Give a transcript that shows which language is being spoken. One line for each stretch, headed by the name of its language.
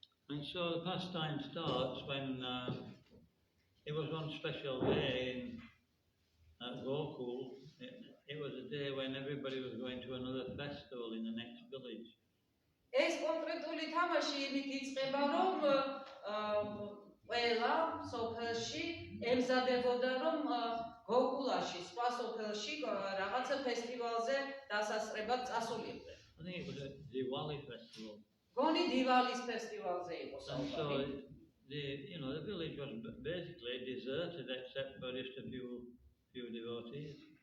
English: And so the pastime starts when it was one special day at Gokul. It was a day when everybody was going to another festival in the next village.
Georgian: ეს კონკრეტული თამაში იმით იწყება, რომ ყველა სოფელში ემზადებოდა, რომ გოკულაში, სხვა სოფელში რაღაცა ფესტივალზე დასასწრებად წასულიყო.
English: I think it was a Diwali festival.
Georgian: გონი დივალის ფესტივალზე იყო
English: And so
Georgian: საუბარი.
English: the village was basically deserted except for just a few devotees.